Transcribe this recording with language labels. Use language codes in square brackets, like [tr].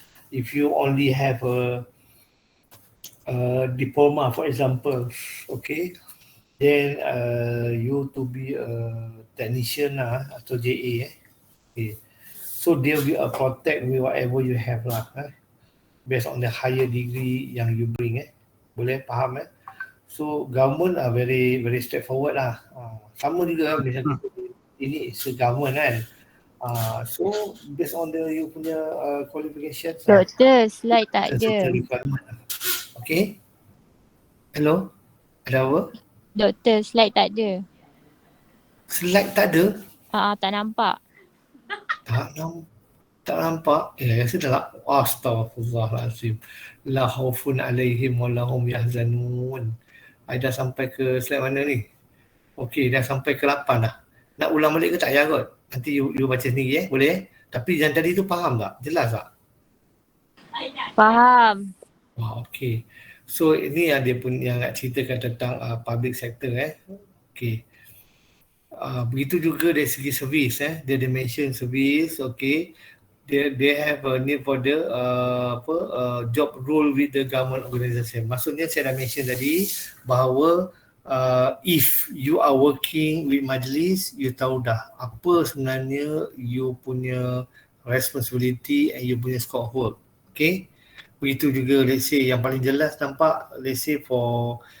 [en] If you only have a diploma, for example, okay, then you to be a technician lah, atau JA, okay. So they will protect with whatever you have lah, based on the higher degree yang you bring, [ms] boleh faham? [en] So government are very very straightforward lah. [ms] Sama juga macam ini government kan. [en] So based on the you punya qualifications. [ms] Doktor, slide tak ada. [en] Certain requirement. Okay. Hello. [ms] Ada apa? Doktor, slide tak ada. Slide tak ada? Tak nampak. Tak nampak. Rasa tak. Astaghfirullahaladzim. [ar] La khaufun alaihim wa lahum yahzanun. [ms] I dah sampai ke slide mana ni? Okey, dah sampai ke 8 dah. Nak ulang balik ke tak payah kot? Nanti you baca sendiri boleh Tapi yang tadi tu faham tak? Jelas tak? Faham. Okey. So ini yang dia pun yang nak ceritakan tentang public sector Okey. Begitu juga dari segi servis dia mention servis, okey. [en] They have a need for the job role with the government organisation. [ms] Maksudnya saya dah mention tadi bahawa [en] if you are working with majlis, you [ms] tahu dah apa sebenarnya [en] you punya responsibility and you punya scope of work. Okay. [ms] Begitu juga [en] let's say [ms] yang paling jelas nampak, [en] let's say for